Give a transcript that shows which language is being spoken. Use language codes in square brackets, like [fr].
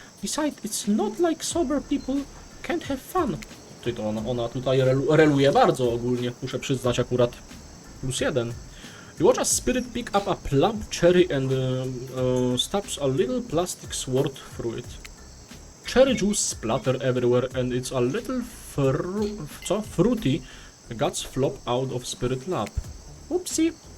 [en] Besides, it's not like sober people can't have fun. [pl] Czyli to ona tutaj reluje bardzo ogólnie, muszę przyznać akurat. +1. [en] You watch as Spirit pick up a plump cherry and stabs a little plastic sword through it. Cherry juice splatter everywhere and it's a little fruity. Guts flop out of Spirit lap. Oopsie.